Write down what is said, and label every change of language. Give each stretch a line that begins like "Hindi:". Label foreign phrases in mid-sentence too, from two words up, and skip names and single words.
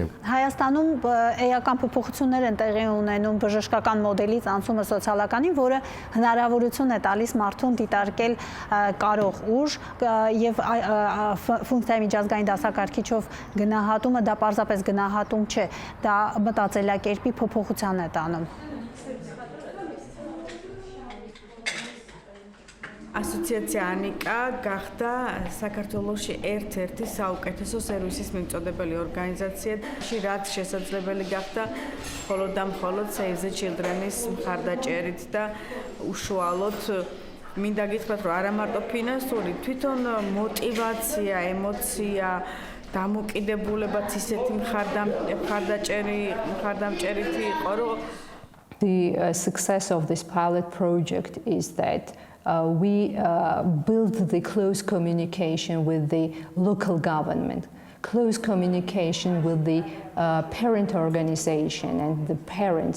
Armenian: Հայաստանում էական փոփոխություններ են տեղի ունենում բժշկական մոդելից անցումը սոցիալականին, որը հնարավորություն է տալիս մարդուն դիտարկել կարող ուժ եւ ֆունկցիայի միջազգային դասակարգիչով գնահատումը դա պարզապես գնահատում չէ, դա մտածելակերպի փոփոխության է տանում։
Georgian: ასოციაცია ანიკა გახდა საქართველოში ერთ-ერთი საუკეთესო სერვისის მიმწოდებელი ორგანიზაცია, რაც შესაძლებელი გახდა მხოლოდ და მხოლოდ Save the Children-ის მხარდაჭერით და უშუალოდ მინდა გითხრათ, რომ არა მარტო ფინანსური, თვითონ мотивация, ემოცია, დამოკიდებულებაც ისეთი მხარდამჭერითი იყო, რომ
English: The success of this pilot project is that we build the close communication with the local government, close communication with the parent organization and the parents.